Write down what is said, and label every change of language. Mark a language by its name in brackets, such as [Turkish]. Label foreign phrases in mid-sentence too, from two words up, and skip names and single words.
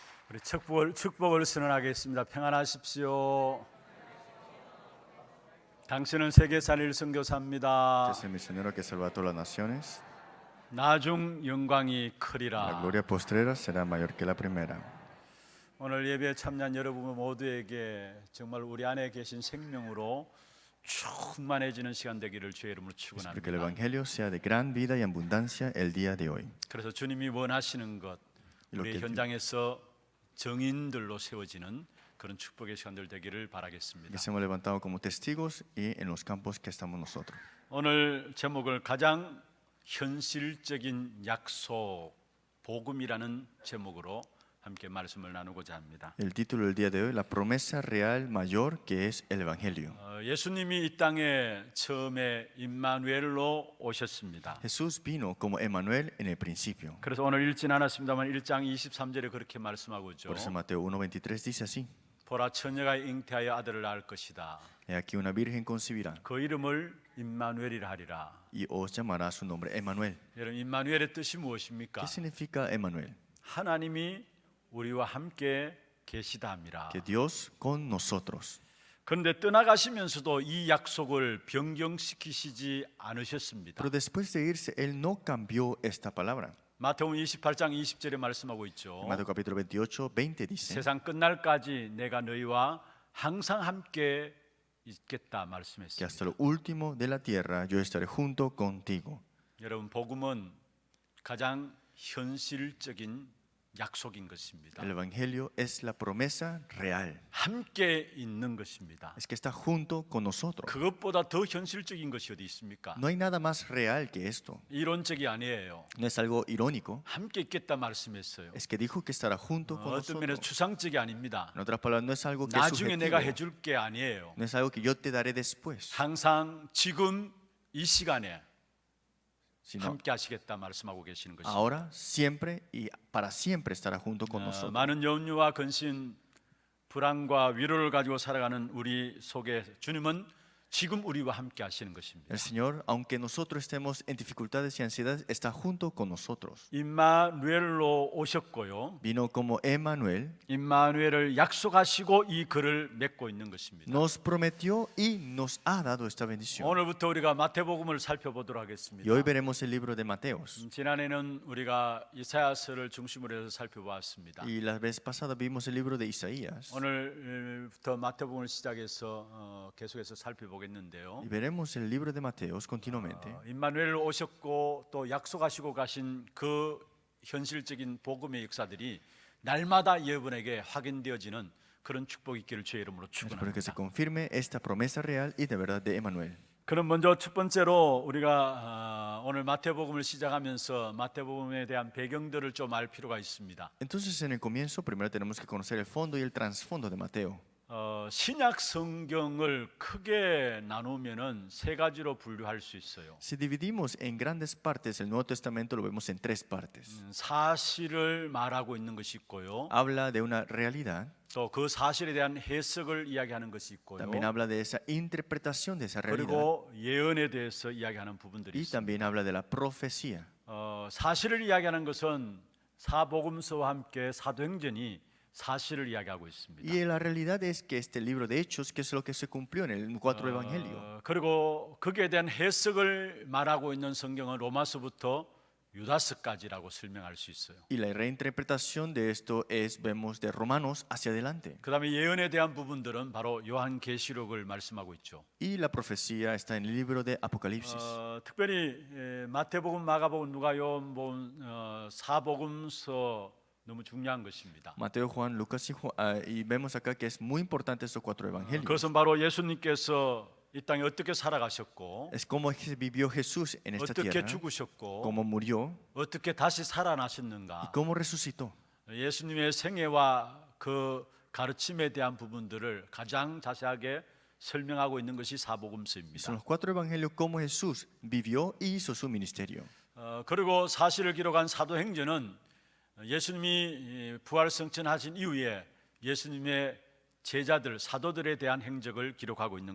[Korean] 우리 축복을 선언하겠습니다. 평안하십시오. 당신은 세계산 일선교사입니다. [Spanish] Este es el misionero que salva a todas las naciones. [Korean] 나중 영광이 [Spanish] La [Korean] 크리라. [Spanish] gloria postrera será mayor que la primera. [Korean] 오늘 예배에 참여한 여러분 모두에게 정말 우리 안에 계신 생명으로 충만해지는 시간 되기를 주의 이름으로 [Spanish] Espero que el [Korean] 축원합니다. [Spanish] evangelio sea de gran vida y abundancia el día de hoy. [Korean] 그래서 주님이 원하시는 것, 우리 이렇게 현장에서 정인들로 세워지는 그런 축복의 시간들 되기를 [Spanish] Que [Korean] 바라겠습니다. [Spanish] seamos levantados como testigos y en los campos que estamos nosotros. [Korean] 오늘 제목을 가장 현실적인 약속, 복음이라는 제목으로 함께 말씀을 나누고자 합니다. [Spanish] El título del día de hoy, la promesa real mayor que es el evangelio. [Korean] 예수님이 이 땅에 처음에 임마누엘로 오셨습니다. [Spanish] Jesús vino como Emmanuel en el principio. [Korean] 그래서 오늘 읽진 않았습니다만 1장 23절에 그렇게 말씀하고 있죠. [Spanish] Por eso Mateo 1:23 dice así: [Korean] 보라 처녀가 잉태하여 아들을 낳을 것이다. [Spanish] He aquí una virgen concebirá [Korean] 그 이름을 임마누엘이라 하리라. [Spanish] y os llamará su nombre Emmanuel. [Korean] 여러분 임마누엘의 뜻이 무엇입니까? [Spanish] ¿Qué significa Emmanuel? [Korean] 하나님이 우리와 함께 계시다 함이라. [Spanish] Que Dios con nosotros. [Korean] 그런데 떠나가시면서도 이 약속을 변경시키시지 않으셨습니다. [Spanish] Pero después de irse, Él no cambió esta palabra. [Korean] 마태복음 28장 20절에 말씀하고 있죠. [Spanish] En Mateo capítulo 28, 20 dice: [Korean] 세상 끝날까지 내가 너희와 항상 함께 있겠다 [Spanish] que [Korean] 말씀했습니다. [Spanish] hasta lo último de la tierra yo estaré junto contigo. [Korean] 여러분 복음은 가장 현실적인 약속인 것입니다. [Spanish] El evangelio es la promesa real. [Korean] 함께 있는 것입니다. [Spanish] Es que está junto con nosotros. [Korean] 그것보다 더 현실적인 것이 어디 있습니까? [Spanish] No hay nada más real que esto. [Korean] 이론적이 아니에요. [Spanish] No es algo irónico. [Korean] 함께 있겠다 말씀했어요. [Spanish] Es que dijo que estará junto con [Korean] 어떤 면에서 [Spanish] nosotros. [Korean] 추상적이 아닙니다. [Spanish] En otras palabras, no es algo que es [Korean] 나중에 내가 [Spanish] subjetivo. [Korean] 해줄 게 아니에요. [Spanish] No es algo que yo te daré después, [Korean] 항상 지금 이 시간에 [Spanish] sino [Korean] 함께 하시겠다 말씀하고 계시는 것입니다. [Spanish] ahora, siempre y para siempre estará junto con nosotros. [Korean] 많은 염려와 근심, 불안과 위로를 가지고 살아가는 우리 속에 주님은 지금 우리와 함께 하시는 것입니다. [Spanish] El Señor, aunque nosotros estemos en dificultades y ansiedades, está junto con nosotros. [Korean] 임마누엘로 오셨고요. [Spanish] Vino como Emmanuel, [Korean] 임마누엘을 약속하시고 이 글을 맺고 있는 것입니다. [Spanish] nos prometió y nos ha dado esta bendición. [Korean] 오늘부터 우리가 마태복음을 살펴보도록 [Spanish] Y [Korean] 하겠습니다. [Spanish] hoy veremos el libro de Mateos. [Korean] 지난해는 우리가 이사야서를 중심으로 해서 살펴보았습니다. [Spanish] Y la vez pasada vimos el libro de Isaías. [Korean] 오늘부터 마태복음을 시작해서 계속해서 살펴보겠는데요. [Spanish] Y veremos el libro de Mateos continuamente. [Korean] 임마누엘 오셨고 또 약속하시고 가신 그 현실적인 복음의 역사들이 날마다 여러분에게 확인되어지는 그런 축복이 있기를 주의 이름으로 [Spanish] Espero que se [Korean] 축원합니다. [Spanish] confirme esta promesa real y de verdad de Emmanuel. [Korean] 그럼 먼저 첫 번째로 우리가 오늘 마태복음을 시작하면서 마태복음에 대한 배경들을 좀 알 필요가 있습니다. [Spanish] Entonces, en el comienzo, primero tenemos que conocer el fondo y el trasfondo de Mateo. [Korean] 신약 성경을 크게 나누면은 세 가지로 분류할 수 있어요. [Spanish] Si dividimos en grandes partes, el Nuevo Testamento lo vemos en tres partes. [Korean] 사실을 말하고 있는 것이 있고요. [Spanish] Habla de una realidad, [Korean] 또 그 사실에 대한 해석을 이야기하는 것이 있고요. [Spanish] también habla de esa interpretación de esa realidad [Korean] 그리고 예언에 대해서 이야기하는 부분들이 [Spanish] y [Korean] 있습니다. [Spanish] también habla de la profecía. [Korean] 사실을 이야기하는 것은 사복음서와 함께 사도행전이 사실을 이야기하고 있습니다. [Spanish] Y la realidad es que este libro de Hechos, que es lo que se cumplió en el cuatro evangelios. [Korean] 그리고 거기에 대한 해석을 말하고 있는 성경은 로마서부터 유다서까지라고 설명할 수 있어요. [Spanish] Y la reinterpretación de esto es, vemos de Romanos hacia adelante. [Korean] 그다음에 예언에 대한 부분들은 바로 요한계시록을 말씀하고 있죠. [Spanish] Y la profecía está en el libro de Apocalipsis. [Korean] 특별히 마태복음, 마가복음, 누가요한, 사복음서 너무 중요한 것입니다. [Spanish] Mateo, Juan, Lucas y vemos acá que es muy importante estos cuatro evangelios. [Korean] 그것은 바로 예수님께서 이 땅에 어떻게 살아가셨고 [Spanish] Es como vivió Jesús en esta [Korean] 어떻게 [Spanish] tierra, [Korean] 죽으셨고 [Spanish] cómo murió [Korean] 어떻게 다시 [Spanish] y [Korean] 살아나셨는가. [Spanish] cómo resucitó. [Korean] 예수님의 생애와 그 가르침에 대한 부분들을 가장 자세하게 설명하고 있는 것이 [Spanish] Son [Korean] 사복음서입니다. [Spanish] los cuatro evangelios cómo Jesús vivió y hizo su ministerio. [Korean] 그리고 사실을 기록한 사도행전은 예수님이 부활 승천하신 이후에 예수님의 제자들, 사도들에 대한 행적을 기록하고 있는